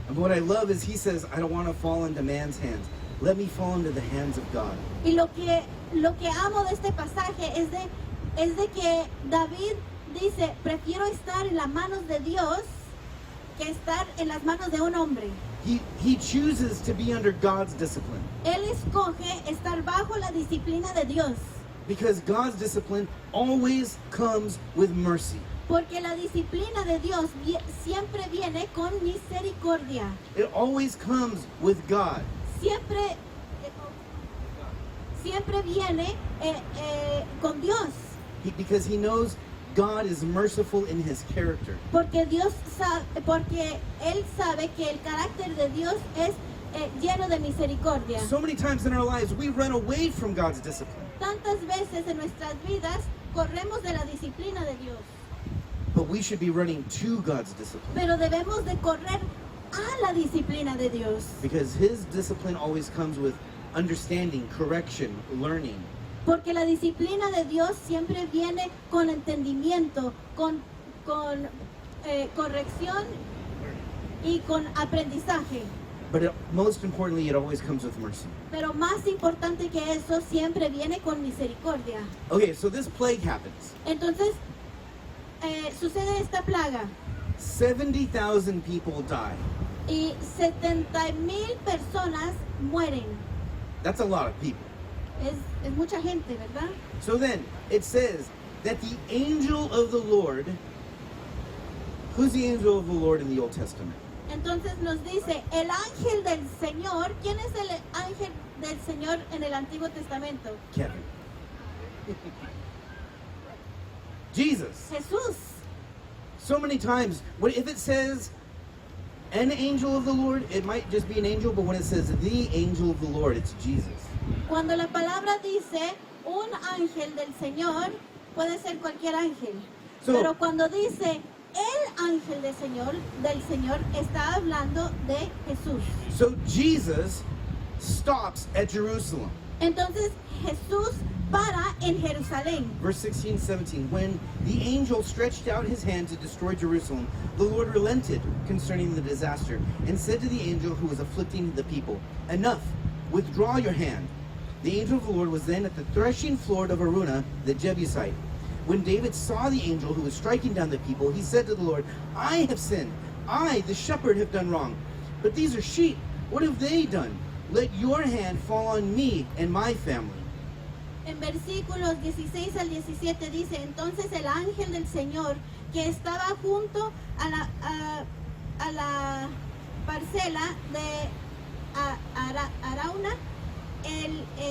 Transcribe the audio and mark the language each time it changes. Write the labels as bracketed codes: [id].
[en] And what I love is he says, I don't want to fall into man's hands. Let me fall into the hands of God. [es] Y lo que amo de este pasaje es de que David dice, prefiero estar en las manos de Dios que estar en las manos de un hombre. [en] He chooses to be under God's discipline. [es] Él escoge estar bajo la disciplina de Dios, [en] Because God's discipline always comes with mercy. [es] porque la disciplina de Dios siempre viene con misericordia. [en] It always comes with God. [es] Siempre viene con Dios, [en] Because he knows God is merciful in his character. [es] porque él sabe que el carácter de Dios es lleno de misericordia. [en] So many times in our lives, we run away from God's discipline. [es] Tantas veces en nuestras vidas corremos de la disciplina de Dios, [en] But we should be running to God's discipline. [es] pero debemos de correr a la disciplina de Dios, [en] Because his discipline always comes with understanding, correction, learning. [es] porque la disciplina de Dios siempre viene con entendimiento, con corrección y con aprendizaje. [en] But most importantly, it always comes with mercy. [es] Pero más importante que eso, siempre viene con misericordia. [en] Okay, so this plague happens. [es] Entonces, sucede esta plaga [en] 70,000 people die. [es] y 70,000 personas mueren. [en] That's a lot of people. [es] Es mucha gente, ¿verdad? [en] So then, it says that the angel of the Lord, who's the angel of the Lord in the Old Testament? [es] Entonces nos dice, el ángel del Señor. ¿Quién es el ángel del Señor en el Antiguo Testamento? [en] Kevin. Jesus. [es] Jesús. [en] So many times, if it says an angel of the Lord, it might just be an angel, but when it says the angel of the Lord, it's Jesus. [es] Cuando la palabra dice un ángel del Señor, puede ser cualquier ángel. [en] So- [es] Pero cuando dice el ángel del Señor está hablando de Jesús. [en] So Jesus stops at Jerusalem. [es] Entonces Jesús para en Jerusalén. [en] Verse 16, 17. When the angel stretched out his hand to destroy Jerusalem, the Lord relented concerning the disaster and said to the angel who was afflicting the people, "Enough, withdraw your hand." The angel of the Lord was then at the threshing floor of Araunah the Jebusite. When David saw the angel who was striking down the people, he said to the Lord, "I have sinned. I, the shepherd, have done wrong. But these are sheep. What have they done? Let your hand fall on me and my family." [es] En versículos 16 al 17 dice, entonces el ángel del Señor que estaba junto a la parcela de Arauna, el